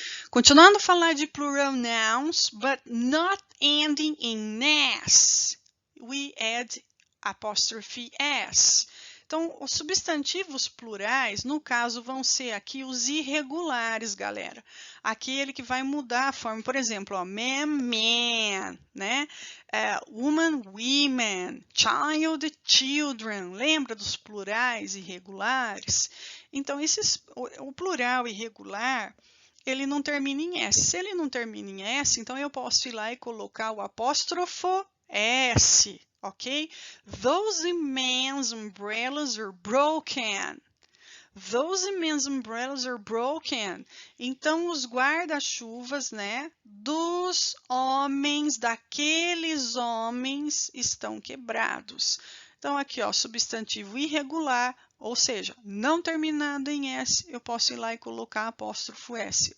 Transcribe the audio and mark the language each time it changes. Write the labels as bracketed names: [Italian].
[Portuguese] Continuando a falar de [English] plural nouns, but not ending in S, we add apóstrofe S. [Portuguese] Então, os substantivos plurais, no caso, vão ser aqui os irregulares, galera. Aquele que vai mudar a forma. Por exemplo, ó, man, man, né? [English] Woman, women, child, children. [Portuguese] Lembra dos plurais irregulares? Então, o plural irregular, ele não termina em S. Se ele não termina em S, então eu posso ir lá e colocar o apóstrofo S. Ok? [English] Those men's umbrellas are broken. Those men's umbrellas are broken. [Portuguese] Então, os guarda-chuvas, né, dos homens, daqueles homens, estão quebrados. Então, aqui, ó, substantivo irregular, ou seja, não terminado em S, eu posso ir lá e colocar apóstrofo S.